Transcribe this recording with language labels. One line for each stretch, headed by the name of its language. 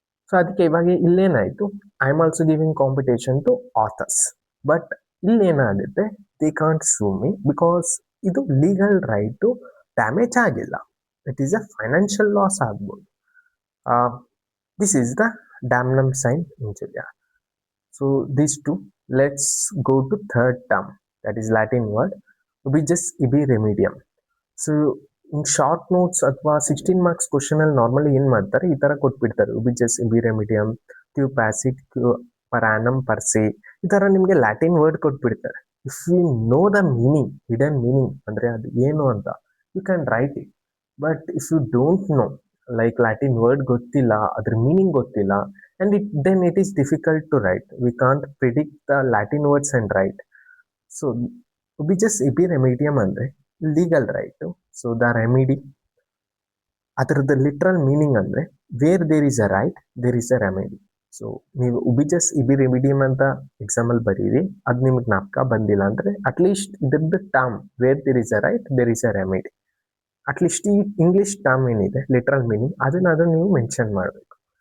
English: so
Kannada: ಅದಕ್ಕೆ ಇವಾಗ ಇಲ್ಲೇನಾಯಿತು,
English: I am also giving competition to others. But
Kannada: ಇಲ್ಲೇನಾಗುತ್ತೆ,
English: they can't sue me because
Kannada: ಇದು
English: legal right damage
Kannada: ಆಗಿಲ್ಲ.
English: it is a financial loss
Kannada: ಆಗ್ಬೋದು.
English: This is the Damnum sign injuria. So these two. Let's go to third term, that is Latin word Ubi Jus Ibi Remedium. So in short notes
Kannada: ಅಥವಾ 16 marks ಕ್ವಶನಲ್ಲಿ normally ಏನು ಮಾಡ್ತಾರೆ, ಈ ಥರ ಕೊಟ್ಬಿಡ್ತಾರೆ, Ubi Jus Ibi Remedium, Facit, Paranum per se, ಈ ಥರ ನಿಮಗೆ Latin word ಕೊಟ್ಬಿಡ್ತಾರೆ.
English: if you know the meaning, hidden meaning
Kannada: ಅಂದರೆ ಅದು ಏನು ಅಂತ,
English: You can write it. But if you don't know, like
Kannada: Latin word ಗೊತ್ತಿಲ್ಲ, ಅದ್ರ ಮೀನಿಂಗ್ ಗೊತ್ತಿಲ್ಲ,
English: and then it is difficult to write. We can't predict the Latin words and write. So Ubi Jus Ibi Remedium
Kannada: ಅಂದರೆ
English: Legal right. So the remedy,
Kannada: ಅದರದ್ದು
English: Literal meaning ಅಂದರೆ where there is a right there is a remedy.
Kannada: So ನೀವು Ubi Jus Ibi Remedium ಅಂತ ಎಕ್ಸಾಮಲ್ಲಿ ಬರೀರಿ, ಅದು ನಿಮ್ಗೆ ಜ್ಞಾಪಕ ಬಂದಿಲ್ಲ ಅಂದರೆ ಅಟ್ಲೀಸ್ಟ್ ಇದ್ರದ್ದು term
English: where there is a right there is a remedy,
Kannada: at least ಈ ಇಂಗ್ಲೀಷ್ ಟರ್ಮ್ ಏನಿದೆ ಲಿಟ್ರಲ್ ಮೀನಿಂಗ್ ಅದನ್ನು ನೀವು ಮೆನ್ಷನ್ ಮಾಡಬೇಕು.